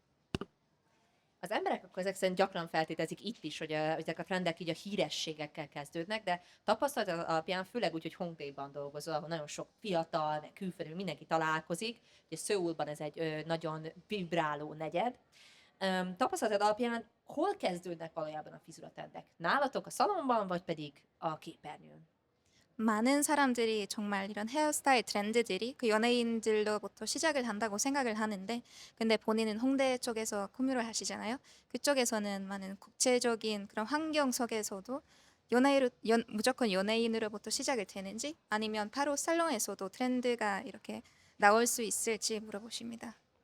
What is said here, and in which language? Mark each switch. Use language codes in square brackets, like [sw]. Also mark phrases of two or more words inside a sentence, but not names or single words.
[hu] Az emberek akkor ezek szerint gyakran feltételezik itt is, hogy ezek a trendek így a hírességekkel kezdődnek, de tapasztalat alapján, főleg úgy, hogy Hongdaeban dolgozol, ahol nagyon sok fiatal, meg külföldről mindenki találkozik, ugye Szöulban ez egy nagyon vibráló negyed. Tapasztalat alapján hol kezdődnek valójában a frizuratrendek? Nálatok a szalonban, vagy pedig a képernyőn? [ko] 많은 사람들이 정말 이런 헤어스타일 트렌드들이 그 연예인들로부터 시작을 한다고 생각을 하는데, 근데 본인은 홍대 쪽에서 근무를 하시잖아요. 그쪽에서는 많은 국제적인 그런 환경 속에서도 무조건 연예인으로부터 시작이 되는지, 아니면 바로 살롱에서도 트렌드가 이렇게 나올 수 있을지 물어보십니다.